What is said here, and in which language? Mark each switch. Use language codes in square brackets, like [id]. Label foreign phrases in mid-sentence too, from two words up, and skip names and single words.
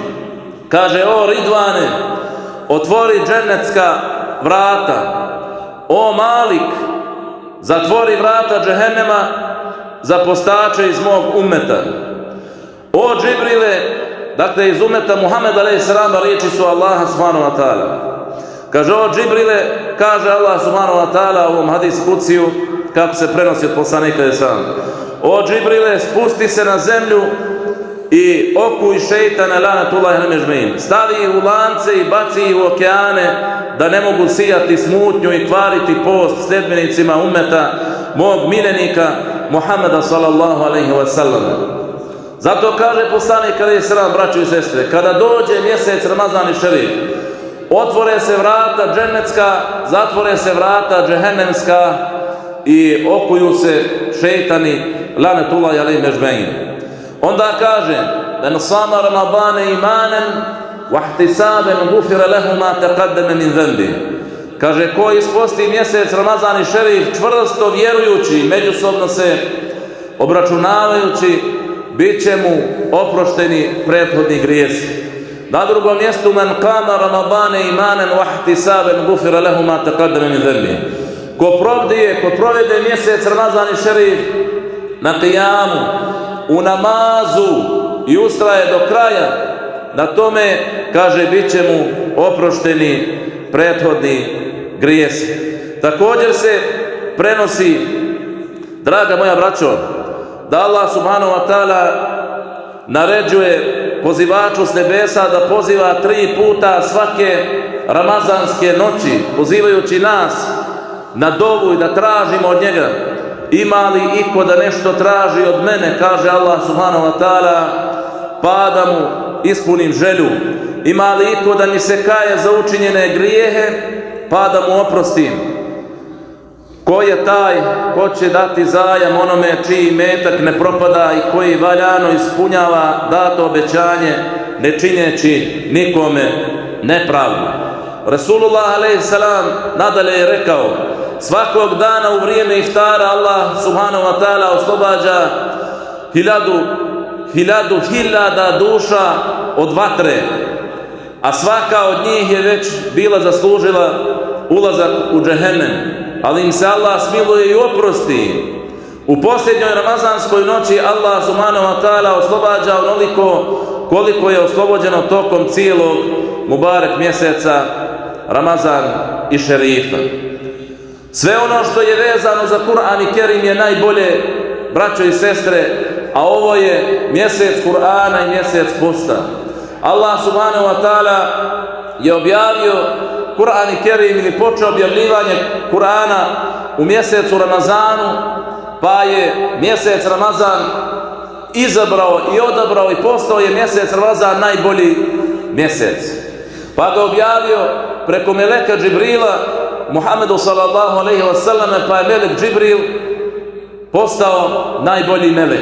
[bs] Kaže: o Ridvane, otvori džennetska vrata. O Malik, zatvori vrata džehennema za postače iz mog ummeta. O Džibrile, dakle iz ummeta Muhameda [ar] عليه السلام, [bs] riječi su Allaha [ar] سبحانه وتعالى. [bs] Kaže: o Džibrile, kaže Allah [ar] سبحانه وتعالى [bs] u ovom hadis kuciju, kako se prenosi od poslanika [ar] عليه السلام: [bs] o Džibrile, spusti se na zemlju i okuj šejtana [ar] لعنة الله عليه أجمعين. [bs] Stavi ih u lance i baci ih u okeane, da ne mogu sijati smutnju i kvariti post sljedbenicima ummeta mog miljenika Muhameda [ar] صلى الله عليه وسلم. [bs] Zato kaže poslanik [ar] عليه السلام, [bs] braćo i sestre, kada dođe mjesec Ramazan i Šerif, otvore se vrata džennetska, zatvore se vrata džehennemska i okuju se šejtani [ar] لعنة الله عليه أجمعين. [bs] Onda kaže: [ar] من صام رمضان إيمانا واحتسابا غفر له ما تقدم من ذنبه. [bs] Kaže: ko isposti mjesec Ramazan i Šerif čvrsto vjerujući, međusobno se obračunavajući, bit će mu oprošteni prethodni grijesi. Na drugom mjestu: [ar] من قام رمضان إيمانا واحتسابا غفر له ما تقدم من ذنبه. [bs] Ko provede mjesec Ramazan i Šerif na qiyamu, u namazu, i ustraje do kraja na tome, kaže, bit će mu oprošteni prethodni grijesi. Također se prenosi, draga moja braćo, da Allah [ar] سبحانه وتعالى [bs] naređuje pozivaču s nebesa da poziva 3 puta svake ramazanske noći, pozivajući nas na dovu i da tražimo od njega ima li iko da nešto traži od mene, kaže Allah [ar] سبحانه وتعالى, [bs] pa da mu ispunim želju? Ima li iko da mi se kaje za učinjene grijehe, pa da mu oprostim? Ko je taj ko će dati zajam onome čiji metak ne propada i koji valjano ispunjava dato obećanje, ne činjeći nikome nepravdu? Rasulullah a.s. nadalje je rekao, svakog dana u vrijeme iftara Allah [ar] سبحانه وتعالى [bs] oslobađa hiljada duša od vatre, a svaka od njih je već bila zaslužila ulazak u džehennem, ali im se Allah smiluje i oprosti. U posljednjoj ramazanskoj noći Allah [ar] سبحانه وتعالى [bs] oslobađa onoliko koliko je oslobođeno tokom cijelog Mubarek mjeseca Ramazan i Šerifa. Sve ono što je vezano za Kur'an i Kerim je najbolje, braćo i sestre, a ovo je mjesec Kur'ana i mjesec posta. Allah [ar] سبحانه وتعالى [bs] je objavio Kur'an i Kerim ili počeo objavljivanje Kur'ana u mjesecu Ramazanu, pa je mjesec Ramazan izabrao i odabrao i postao je mjesec Ramazan najbolji mjesec. Pa ga objavio preko meleka Džibrila Muhammedu [ar] صلى الله عليه وسلم, [bs] pa je melek Džibril postao najbolji melek.